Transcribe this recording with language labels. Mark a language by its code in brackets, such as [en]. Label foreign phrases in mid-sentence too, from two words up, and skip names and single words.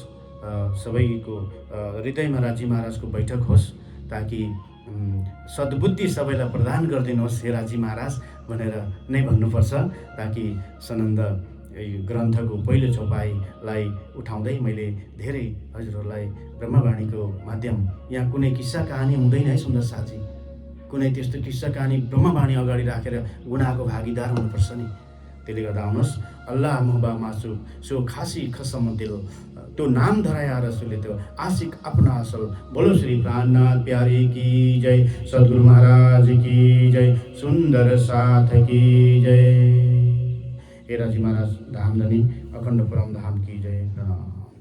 [ne] सबैको हृदयमा राजी महाराजको बैठक होस्, ताकि सद्बुद्धि सबैलाई प्रदान गरिदिनुहोस् हे राजी महाराज भनेर नै भन्नुपर्छ, ताकि सनन्द ग्रन्थको पहिलो चौपाईलाई उठाउँदै मैले धेरै हजुरहरूलाई ब्रह्मवाणीको माध्यम, यहाँ कुनै किस्सा कहानी हुँदैन है सुन्दर साथी, कुनै त्यस्तो किस्सा कहानी ब्रह्मवाणी अगाडि राखेर गुनाहको भागीदार हुनुपर्छ नि। त्यसले गर्दा आउनुहोस्, [hi] अल्लाह मोहबा मासु सो खासी खसम दिल तो नाम धराया रसूले तो आशिक अपना असल। बोलो श्री प्राणनाथ प्यारे की जय, सद्गुरु महाराज की जय, सुंदर साथ की जय। हे राजी महाराज धामधनी अखण्ड परम धाम की जय।